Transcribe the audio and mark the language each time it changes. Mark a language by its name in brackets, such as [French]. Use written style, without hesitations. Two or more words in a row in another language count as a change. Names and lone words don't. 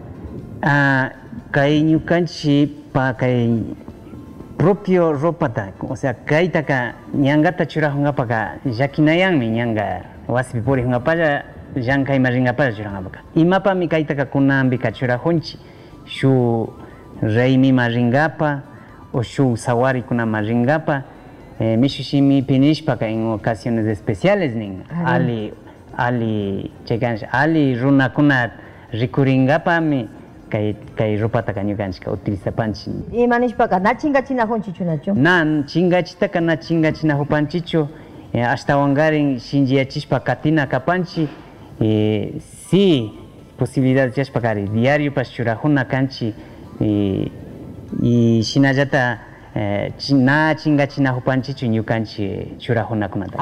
[Quechua] kay ñukanchikpa kay propio ropata, [Spanish] o sea, [Quechua] kaytaka ñangata churajunapaka llakinayanmi ñanga wasipi purikungapalla llankayma rinkapalla churanapaka imapami kaytaka kunanpika churajunchik shu raymima rinkapa o shu sawarikuna rinkapa mishushimipi nishpaka [Spanish] en ocasiones especiales [Quechua] nin ali runakuna rikurinkapami kay ropataka ñukanchika utilizapanchik imanishpaka na chingachinajunchichu nachu na chingachitaka na chingachinajupanchichu ashtawankarin shinchiyachishpa katina kapanchik [Spanish] si posibilidad [Quechua] chashpakari diariopas churajuna kanchik y shinallata na chingachinajupanchichu ñukanchik churajunakunata